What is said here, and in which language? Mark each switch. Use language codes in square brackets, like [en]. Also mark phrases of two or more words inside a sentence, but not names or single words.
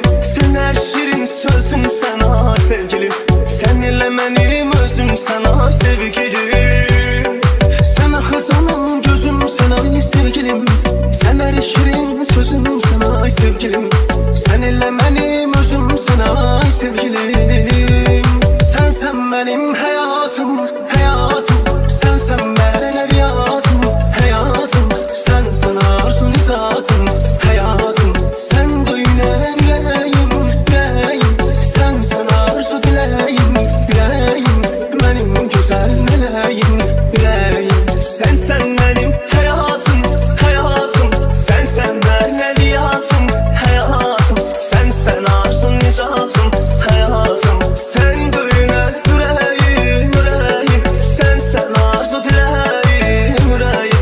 [az] Sən hər şirin sözümsən ay sevgilim. Sən ilə mənim özümsən ay sevgilim. Sen axı canım gözümsən ay sevgilim. Sen her şirin sözümsən ay sevgilim. Sen ilə mənim özümsən ay sevgilim. [tr] Sensen benim hayatım, hayatım. [az] Sensen mənəviyyatım, hayatım. Sensen arzum nicatım, hayatım. Sen döyünən ürəyim, ürəyim. Sensen arzu diləyim, ürəyim. Mənim gözəl mələyim, ürəyim. [tr] Sen benim hayatım, hayatım. [az] Sen mənəviyyatım, hayatım. Sen arzum nicatım, hayatım. Sen döyünən ürəyim, ürəyim. Sen arzu diləyim, ürəyim.